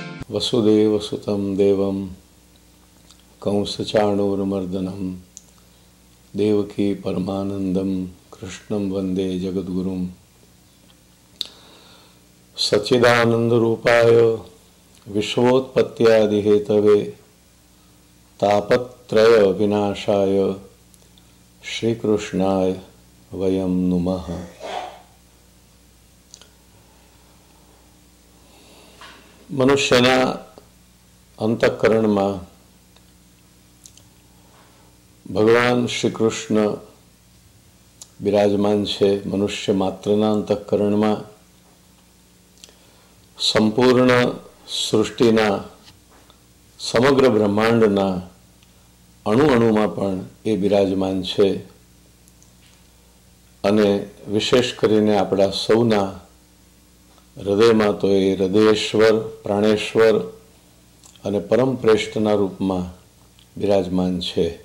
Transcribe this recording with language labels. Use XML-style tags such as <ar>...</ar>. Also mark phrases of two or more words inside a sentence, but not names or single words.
<sa>वसुदेवसुतं देवं कंसचाणूरमर्दनं देवकी परमानंदं कृष्णं वंदे जगद्गुरुं सच्चिदानंदरूपाय विश्वोत्पत्त्यादिहेतवे तापत्रय विनाशाय श्रीकृष्णाय वयं नुमः।</sa> <gu>મનુષ્યના અંતઃકરણમાં ભગવાન શ્રી કૃષ્ણ બિરાજમાન છે. મનુષ્ય માત્રના અંતઃકરણમાં સંપૂર્ણ સૃષ્ટિના સમગ્ર બ્રહ્માંડના અણુ અણુમાં પણ એ બિરાજમાન છે અને વિશેષ કરીને આપણા સૌના હૃદયમાં તો એ હૃદયેશ્વર, પ્રાણેશ્વર અને પરમ શ્રેષ્ઠના રૂપમાં બિરાજમાન છે.</gu>